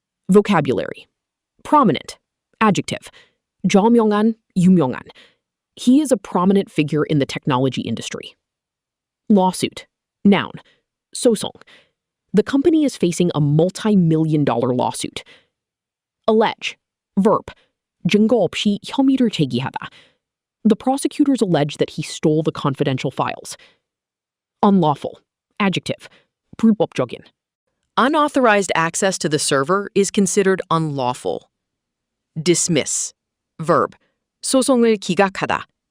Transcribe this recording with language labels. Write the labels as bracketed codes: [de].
[en] Vocabulary. Prominent. Adjective. [ko] 저명한, 유명한. [en] He is a prominent figure in the technology industry. Lawsuit. Noun. [ko] 소송. [en] The company is facing a multi-million-dollar lawsuit. Allege. Verb. [ko] 증거 없이 혐의를 제기하다. [en] The prosecutors allege that he stole the confidential files. Unlawful. Adjective. [ko] 불법적인. [en] Unauthorized access to the server is considered unlawful. Dismiss. Verb. [ko] 소송을 기각하다.